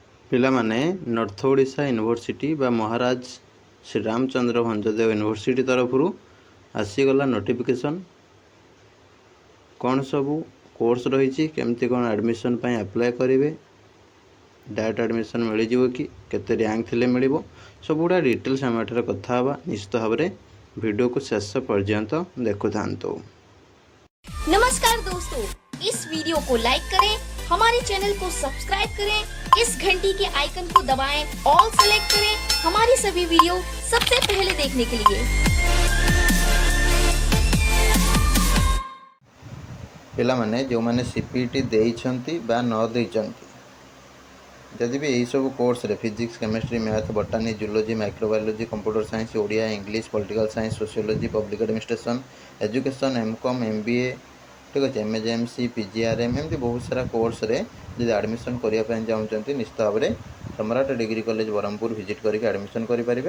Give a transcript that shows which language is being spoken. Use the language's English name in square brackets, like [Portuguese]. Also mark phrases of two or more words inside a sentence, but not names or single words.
[Odia] ପିଲାମାନେ ନର୍ଥ ଓଡ଼ିଶା ୟୁନିଭର୍ସିଟି ବା ମହାରାଜ ଶ୍ରୀରାମଚନ୍ଦ୍ର ଭଞ୍ଜଦେବ ୟୁନିଭର୍ସିଟି ତରଫରୁ ଆସିଗଲା ନୋଟିଫିକେସନ୍। କ'ଣ ସବୁ କୋର୍ସ ରହିଛି, କେମିତି କ'ଣ ଆଡ଼ମିସନ୍ ପାଇଁ ଆପ୍ଲାଏ କରିବେ, [English] direct admission [Odia] ମିଳିଯିବ କି, କେତେ ର୍ୟାଙ୍କ ଥିଲେ ମିଳିବ, ସବୁଗୁଡ଼ା ଡିଟେଲ୍ସ ଆମେ ଏଠାରେ କଥା ହେବା। ନିଶ୍ଚିତ ଭାବରେ ଭିଡ଼ିଓକୁ ଶେଷ ପର୍ଯ୍ୟନ୍ତ ଦେଖୁଥାନ୍ତୁ। [Hindi] नमस्कार दोस्तों, इस वीडियो को लाइक करें, हमारे चैनल को सब्सक्राइब करें, इस घंटी के आइकन को दबाएं, [English] all select [Hindi] करें हमारी सभी वीडियो सबसे पहले देखने के लिए। [Odia] ପିଲାମାନେ ଯେଉଁମାନେ CPT ଦେଇଛନ୍ତି ବା ନ ଦେଇଛନ୍ତି, ଯଦି ବି ଏହିସବୁ କୋର୍ସରେ [English] physics, chemistry, math, botany, zoology, microbiology, computer science, [Odia] ଓଡ଼ିଆ, ଇଂଲିଶ, [English] political science, sociology, public administration, education, [Odia] MCOM, MBA, ଠିକ୍ ଅଛି, MAGMC, PGRM, ଏମିତି ବହୁତ ସାରା କୋର୍ସରେ ଯଦି ଆଡ଼ମିସନ୍ କରିବା ପାଇଁ ଚାହୁଁଛନ୍ତି, ନିଶ୍ଚିତ ଭାବରେ ସମ୍ରାଟ ଡିଗ୍ରୀ କଲେଜ ବ୍ରହ୍ମପୁର ଭିଜିଟ୍ କରିକି ଆଡ଼ମିସନ୍ କରିପାରିବେ।